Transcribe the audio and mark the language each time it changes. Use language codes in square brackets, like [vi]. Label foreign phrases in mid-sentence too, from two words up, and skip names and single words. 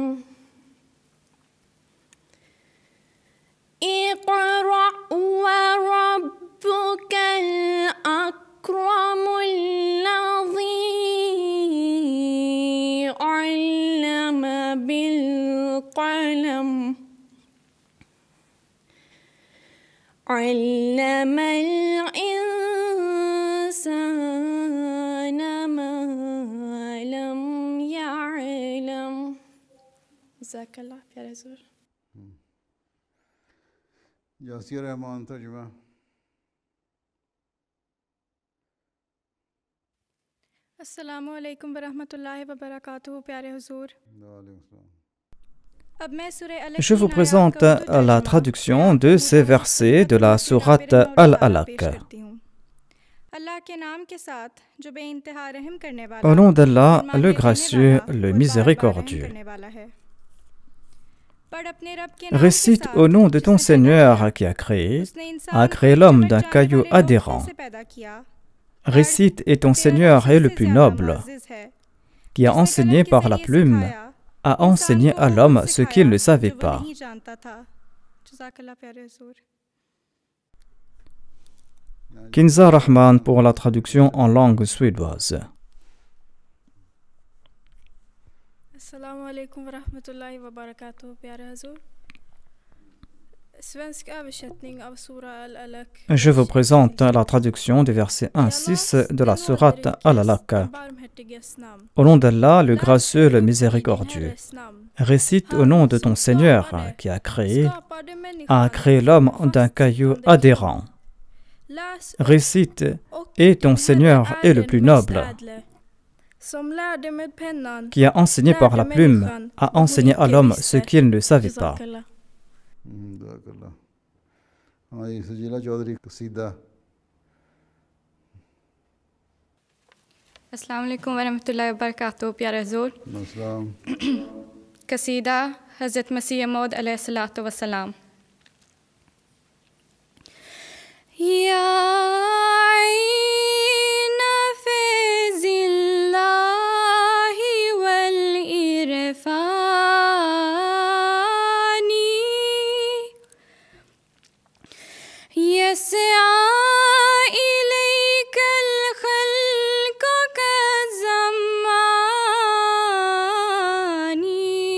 [ar] اقرأ وربك الأكرم الذي علم بالقلم. علم الإنسان ما لم يعلم. [ur] جزاک اللہ پیارے حضور. یاسر رحمان ترجمہ. [ar] السلام عليكم ورحمة الله وبركاته. [ur] پیارے حضور, [ar] वालेकुम। [ur] اب میں سورہ الگ [fr] Je [ur] की [fr] vous [ur] ان آیات [fr] présente [ur] کا اردو [fr] la [ur] तर्जुमा [fr] traduction [ur] बयान [fr] de [ur] करती [fr] ces [ur] ہوں تو [fr] versets de [ur] नसीहत [fr] la [ur] امت کے [fr] sourate [ur] جابر مولا تعالیٰ [fr] Al-Alaq. [ur] پیش کرتی ہوں. اللہ کے نام کے ساتھ جو بے انتہا رحم کرنے [fr] Au [ur] वाला [fr] nom d'Allah, [ur] اور مانگنے [fr] le [ur] देने [fr] gracieux, [ur] वाला [fr] le [ur] اور بار بار رحم [fr] miséricordieux. [ur] کرنے والا ہے۔ پڑھ اپنے رب کے نام کے [fr] Récite [ur] साथ [fr] au nom de ton [ur] جس نے پیدا [fr] Seigneur [ur] किया। [fr] qui a créé [ur] اس نے انسان کو [fr] l'homme [ur] चमक [fr] d'un [ur] जाने [fr] caillou [ur] والے نوفے [fr] adhérent. [ur] سے پیدا کیا. [fr] Récite et ton [ur] تیرا رب [fr] Seigneur est le [ur] सबसे [fr] plus [ur] ज्यादा [fr] noble, [ur] معزز ہے, [fr] qui a [ur] जिसने [fr] enseigné [ur] قلم کے [fr] par la [ur] ज़रिए [fr] plume, [ur] सिखाया [fr] a [ur] इंसान [fr] enseigné [ur] को [fr] à [ur] वो [fr] l'homme [ur] कुछ [fr] ce qu'il ne [ur] सिखाया [fr] savait [ur] جو وہ [fr] pas. [ur] نہیں جانتا تھا. جزاک اللہ پیارے حضور. [fr] Kinza Rahman pour la traduction en langue suédoise. [ar] السلام عليكم ورحمة الله وبركاته. [ur] پیارے حضور, [sv] svenska översättning av Sura al-Alaq. [fr] Je vous présente la traduction des versets 1 à 6 de la sourate Al-Alaq. Au nom d'Allah, le gracieux, le miséricordieux. Récite au nom de ton Seigneur qui a créé l'homme d'un caillou adhérent. Récite et ton Seigneur est le plus noble, qui a enseigné par la plume, a enseigné à l'homme ce qu'il ne savait pas. [ar] जज़ाकल्लाह। [ur] ہاں جی، سجیلہ چودھری قصیدہ. [ar] السلام عليكم ورحمة الله وبركاته. [ur] پیارے حضور, [ar] अस्सलाम। [ur] قصیدہ حضرت مسیح موعود [ar] عليه الصلاة والسلام. يا عين فيض الله والعرفان يسعى إليك الخلق كالظمآن.